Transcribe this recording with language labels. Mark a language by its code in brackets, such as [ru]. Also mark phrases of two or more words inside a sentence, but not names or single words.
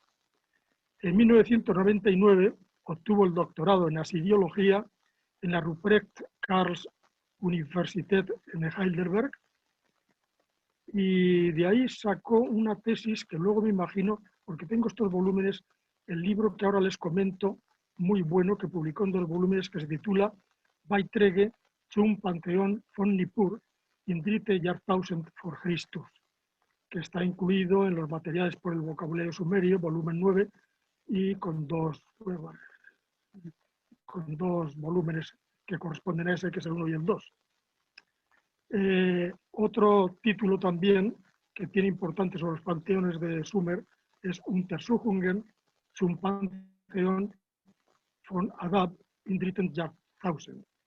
[es] En 1999 obtuvo el doctorado en asiriología en la Ruprecht Karls Universität en Heidelberg y de ahí sacó una tesis que luego me imagino, porque tengo estos volúmenes, el libro que ahora les comento, muy bueno, que publicó en 2 volúmenes, que se titula Beiträge zum Pantheon von Nippur in dritte Jahrtausend vor Christus, que está incluido en los materiales por el vocabulario sumerio, volumen 9, y con dos volúmenes que corresponden a ese, que es el 1 y el 2. Otro título también que tiene importante sobre los panteones de Sumer es Untersuchungen zum Pantheon von Adab in dritten Jahrtausend.